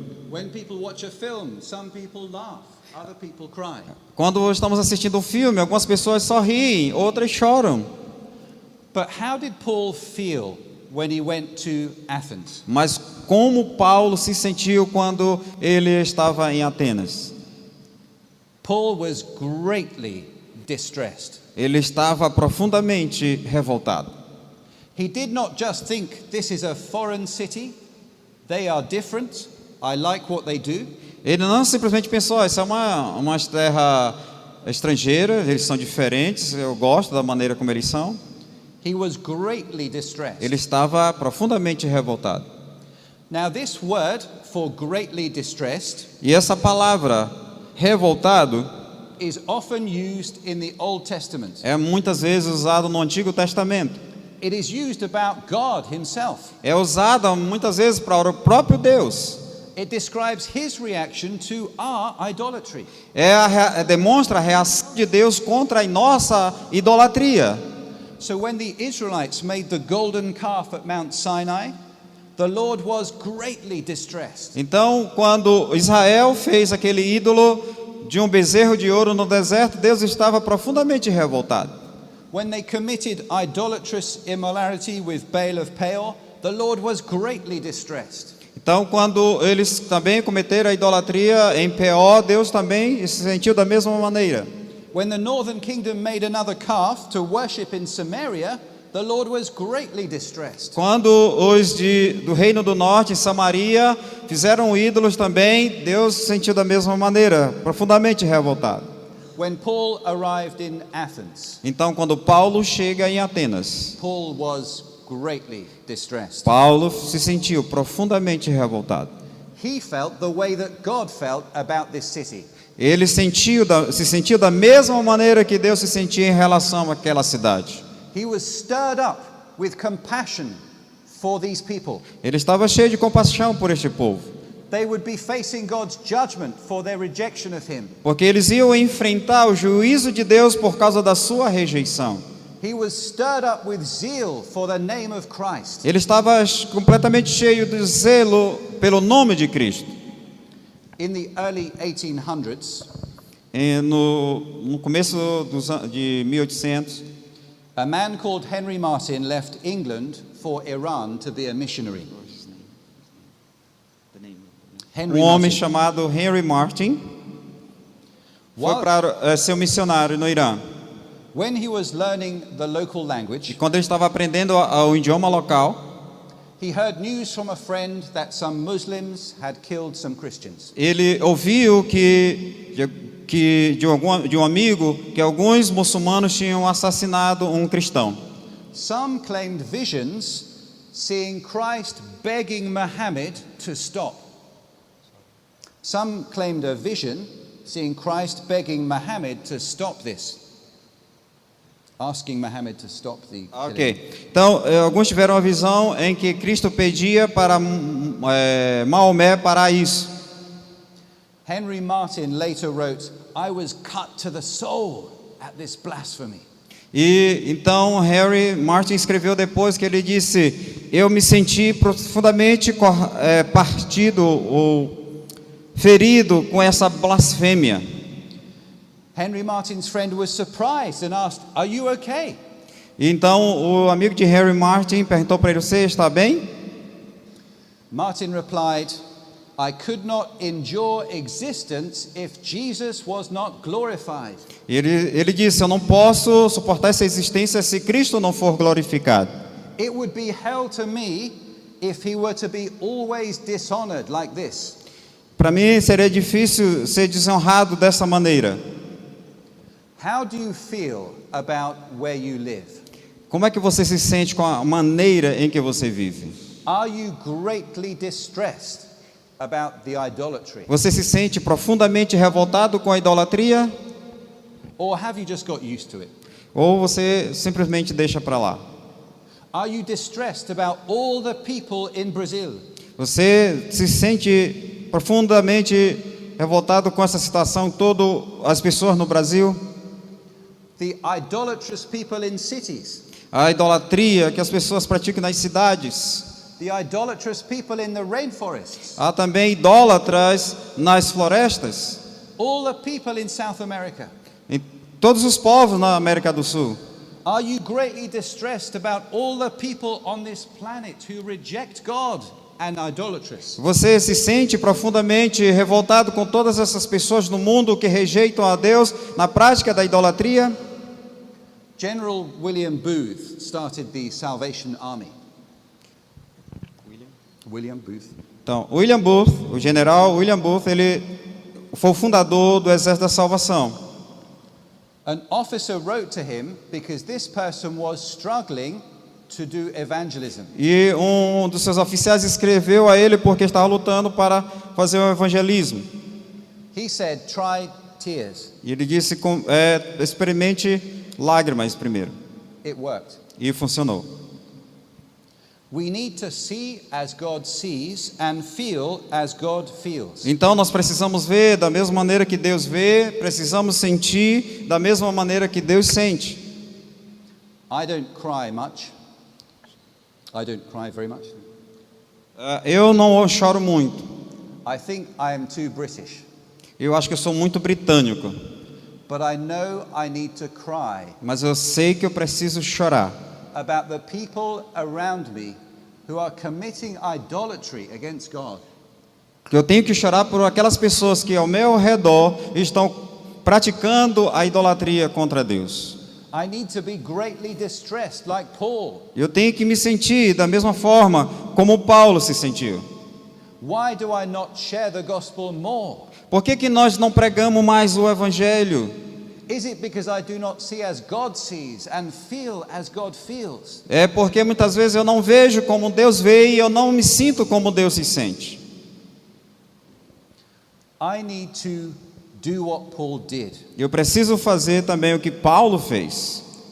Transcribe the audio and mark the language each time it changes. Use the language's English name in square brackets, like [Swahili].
[English] When people watch a film, some people laugh, other people cry. [Portuguese] Quando estamos assistindo um filme, algumas pessoas sorriem, outras choram. [English] But how did Paul feel when he went to Athens? [Portuguese] Mas como Paulo se sentiu quando ele estava em Atenas? [English] Paul was greatly distressed. [Portuguese] Ele estava profundamente revoltado. [English] He did not just think this is a foreign city, they are different, I like what they do. [Portuguese] Ele não simplesmente pensou, essa é uma terra estrangeira, eles são diferentes, eu gosto da maneira como eles são. [English] He was greatly distressed. [Portuguese] Ele estava profundamente revoltado. [English] Now this word for greatly distressed [Portuguese] E essa palavra, revoltado, [English] is often used in the Old Testament. [Portuguese] é muitas vezes usado no Antigo Testamento. [English] It is used about God himself. [Portuguese] É usado muitas vezes para o próprio Deus. [English] It describes his reaction to our idolatry. [Portuguese] Demonstra a reação de Deus contra a nossa idolatria. [English] So when the Israelites made the golden calf at Mount Sinai, the Lord was greatly distressed. [Portuguese] Então, quando Israel fez aquele ídolo de um bezerro de ouro no deserto, Deus estava profundamente revoltado. [English] When they committed idolatrous immorality with Baal of Peor, the Lord was greatly distressed. [Portuguese] Então, quando eles também cometeram a idolatria em Peor, Deus também se sentiu da mesma maneira. [English] When the northern kingdom made another calf to worship in Samaria, the Lord was greatly distressed. [Portuguese] Quando os do Reino do Norte, em Samaria, fizeram ídolos também, Deus se sentiu da mesma maneira, profundamente revoltado. [English] When Paul arrived in Athens, [Portuguese] Então, quando Paulo chega em Atenas, [English] Paul was greatly distressed. [Portuguese] Paulo se sentiu profundamente revoltado. [English] He felt the way that God felt about this city. [Portuguese] Ele se sentiu da mesma maneira que Deus se sentia em relação àquela cidade. [English] He was stirred up with compassion for these people. [Portuguese] Ele estava cheio de compaixão por este povo, [English] They would be facing God's judgment for their rejection of him. [Portuguese] porque eles iam enfrentar o juízo de Deus por causa da sua rejeição. [English] He was stirred up with zeal for the name of Christ. [Portuguese] Ele estava completamente cheio de zelo pelo nome de Cristo. [English] In the early 1800s, [Portuguese] No começo de 1800, [English] a man called Henry Martyn left England for Iran to be a missionary. Henry [Portuguese] homem Martyn. chamado Henry Martyn foi para ser um missionário no Irã. [English] When he was learning the local [Portuguese] E [English] language, [Portuguese] quando ele estava aprendendo o idioma local, [English] he heard news from a friend that some Muslims had killed some Christians. [Portuguese] ele ouviu de um amigo que alguns muçulmanos tinham assassinado um cristão. [English] Some claimed visions seeing Christ begging Muhammad to stop. Some claimed a vision seeing Christ begging Muhammad to stop this. Asking Muhammad to stop the killing. Ok. [Portuguese] Então, alguns tiveram a visão em que Cristo pedia para Maomé parar isso. [English] Henry Martyn later wrote, I was cut to the soul at this blasphemy. [Portuguese] E então Henry Martyn escreveu depois que ele disse: eu me senti profundamente partido ou ferido com essa blasfêmia. [English] Henry Martyn's friend was surprised and asked, are you okay? [Portuguese] Então o amigo de Henry Martyn perguntou para ele: você está bem? [English] Martyn replied, I could not endure existence if Jesus was not glorified. [Portuguese] Ele disse: eu não posso suportar essa existência se Cristo não for glorificado. [English] It would be hell to me if he were to be always dishonored like this. [Portuguese] Para mim seria difícil ser desonrado dessa maneira. [English] How do you feel about where you live? [Portuguese] Como é que você se sente com a maneira em que você vive? [English] Are you greatly distressed about the idolatry? [Portuguese] Você se sente profundamente revoltado com a idolatria? [English] Or have you just got used to it? [Portuguese] Ou você simplesmente deixa para lá? [English] Are you distressed about all the people in Brazil? [Portuguese] Você se sente profundamente revoltado com essa situação, todas as pessoas no Brasil? [English] The idolatrous people in cities? [Portuguese] A idolatria que as pessoas praticam nas cidades? [English] The idolatrous people in the rainforests? [Portuguese] Há também idólatras nas florestas? [English] All the people in South America? [Portuguese] Em todos os povos na América do Sul? [English] Are you greatly distressed about all the people on this planet who reject God and idolatrous? [Portuguese] Você se sente profundamente revoltado com todas essas pessoas no mundo que rejeitam a Deus na prática da idolatria? [English] General William Booth started the Salvation Army. William Booth. [Portuguese] Então, William Booth, o general William Booth, ele foi o fundador do Exército da Salvação. [English] An officer wrote to him because this person was struggling to do evangelism. [Portuguese] E um dos seus oficiais escreveu a ele porque estava lutando para fazer o evangelismo. [English] He said, try tears. [Portuguese] E ele disse, experimente lágrimas primeiro. [English] It worked. [Portuguese] E funcionou. [English] We need to see as God sees and feel as God feels. [Portuguese] Então nós precisamos ver da mesma maneira que Deus vê, precisamos sentir da mesma maneira que Deus sente. [English] I don't cry much. I don't cry very much. [Portuguese] Eu não choro muito. [English] I think I am too British. [Portuguese] Eu acho que eu sou muito britânico. [English] But I know I need to cry [Portuguese] Mas eu sei que eu preciso chorar [English] about the people around me who are committing idolatry against God. [Portuguese] eu tenho que chorar por aquelas pessoas que ao meu redor estão praticando a idolatria contra Deus. [English] I need to be greatly distressed like Paul. [Portuguese] Eu tenho que me sentir da mesma forma como Paulo se sentiu. [English] Why do I not share the gospel more? [Portuguese] Por que nós não pregamos mais o evangelho? [English] Is it because I do not see as God sees and feel as God feels? [Portuguese] É porque muitas vezes eu não vejo como Deus vê e eu não me sinto como Deus se sente. [English] I need to do what Paul did. [Portuguese] Eu preciso fazer também o que Paulo fez.